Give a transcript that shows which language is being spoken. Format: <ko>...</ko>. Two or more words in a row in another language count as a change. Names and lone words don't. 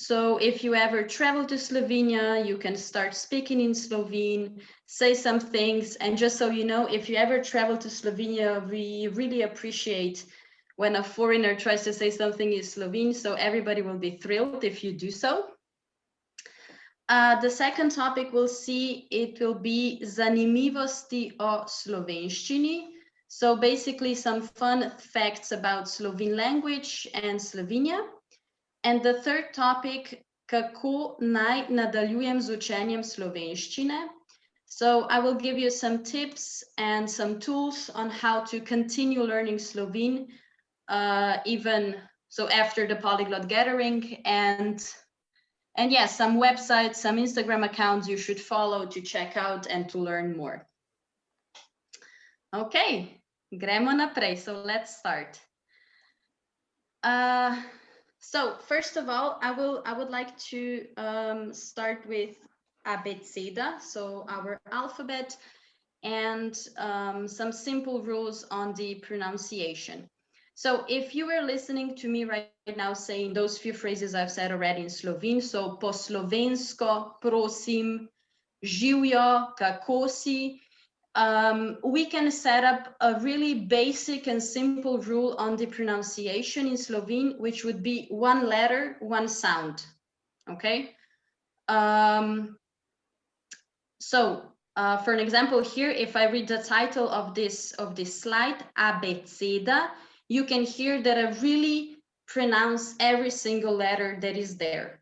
<en>So if you ever travel to Slovenia, you can start speaking in Slovene, say some things. And just so you know, if you ever travel to Slovenia, we really appreciate when a foreigner tries to say something in Slovene. So everybody will be thrilled if you do so. The second topic we'll see, it will be</en> <sl>zanimivosti o slovenščini.</sl> <en>So basically some fun facts about Slovene language and Slovenia. And the third topic,</en> <sl>kako naj nadaljujem z učenjem slovenščine.</sl> <en>So I will give you some tips and some tools on how to continue learning Slovene, even so after the Polyglot gathering, and yes, some websites, some Instagram accounts you should follow to check out and to learn more.</en> <sl>Okay, gremo naprej.</sl> <en>So let's start. So first of all, I would like to start with abeceda, so our alphabet, and some simple rules on the pronunciation. So if you were listening to me right now saying those few phrases I've said already in Slovene, so</en> <sl>po slovensko, prosim, živjo, kako si,</sl> <en>we can set up a really basic and simple rule on the pronunciation in Slovene, which would be one letter, one sound. Okay. For an example here, if I read the title of this slide, abeceda, you can hear that I really pronounce every single letter that is there.</en>